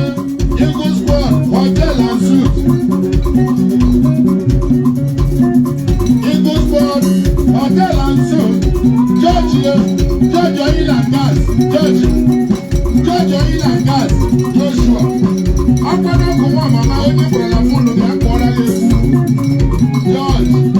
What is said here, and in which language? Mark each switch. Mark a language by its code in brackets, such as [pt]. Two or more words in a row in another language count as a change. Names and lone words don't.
[ig] Eagle Squad Hotel and Suites. Eagle Squad Hotel and Suites. George, George Oil and Gas. George. George Oil and Gas. Joshua. Akwa na ọkụ nwa mama onye kpọrọ na fonu bịa kpọrọ ya egwu. George.